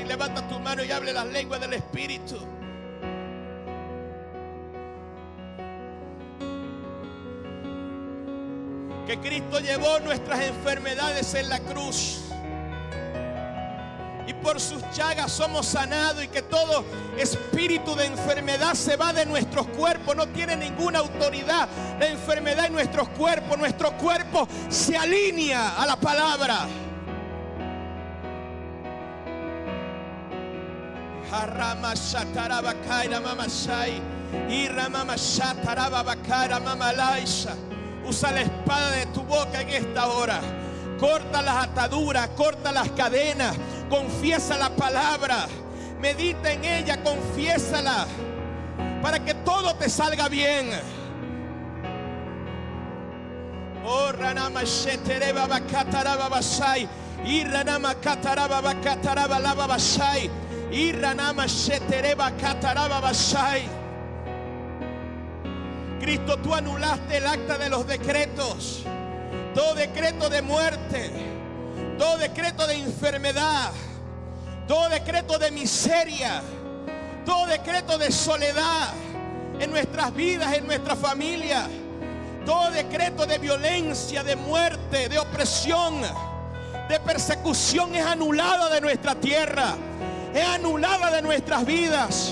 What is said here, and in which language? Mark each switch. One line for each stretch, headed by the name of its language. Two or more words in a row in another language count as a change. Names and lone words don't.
Spanish: Levanta tu mano y hable las lenguas del Espíritu. Que Cristo llevó nuestras enfermedades en la cruz. Y por sus llagas somos sanados. Y que todo espíritu de enfermedad se va de nuestros cuerpos. No tiene ninguna autoridad la enfermedad en nuestros cuerpos. Nuestro cuerpo se alinea a la palabra. Harama shataraba kaira mamashai. Iramama shataraba bakara mamalaisha. Usa la espada de tu boca en esta hora. Corta las ataduras, corta las cadenas. Confiesa la palabra. Medita en ella, confiésala. Para que todo te salga bien. Oh, Ranama Shetereba Bakataraba Basai. Y Ranama Kataraba Bakataraba Lava Basai. Y Ranama Shetereba Kataraba Basai. Cristo, tú anulaste el acta de los decretos. Todo decreto de muerte, todo decreto de enfermedad, todo decreto de miseria, todo decreto de soledad en nuestras vidas, en nuestra familia, todo decreto de violencia, de muerte, de opresión, de persecución es anulada de nuestra tierra, es anulada de nuestras vidas.